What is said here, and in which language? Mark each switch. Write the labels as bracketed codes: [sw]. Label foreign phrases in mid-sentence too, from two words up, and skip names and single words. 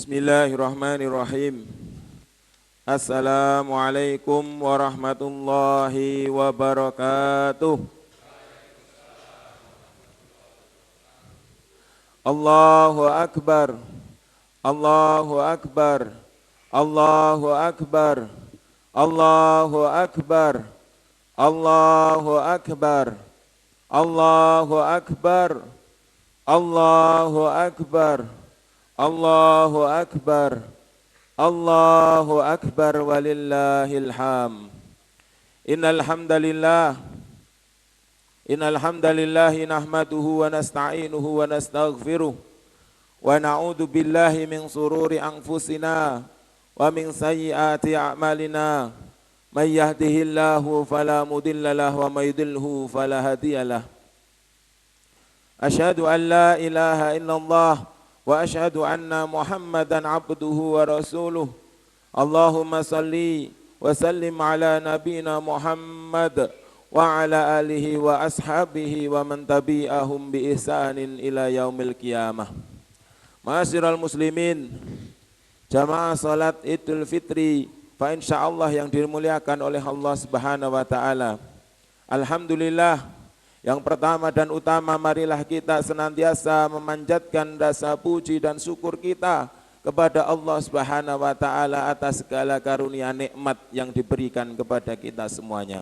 [ar] بسم الله الرحمن الرحيم. السلام عليكم ورحمة الله وبركاته. الله أكبر، الله أكبر، الله أكبر، الله أكبر، الله أكبر، الله أكبر، الله أكبر، الله أكبر، الله أكبر ولله الحمد. إن الحمد لله نحمده ونستعينه ونستغفره ونعوذ بالله من شرور أنفسنا ومن سيئات أعمالنا. من يهده الله فلا مضل له ومن يضلل فلا هادي له. أشهد أن لا إله إلا الله وأشهد أن محمدا عبده ورسوله. اللهم صل وسلم على نبينا محمد وعلى آله وأصحابه ومن تبعهم بإحسان إلى يوم القيامة. معاشر المسلمين, [id] jamaah salat Idul Fitri fa insyaallah yang dimuliakan oleh Allah [ar] سبحانه وتعالى. [id] Alhamdulillah, yang pertama dan utama marilah kita senantiasa memanjatkan rasa puji dan syukur kita kepada Allah [ar] سبحانه وتعالى [id] atas segala karunia nikmat yang diberikan kepada kita semuanya.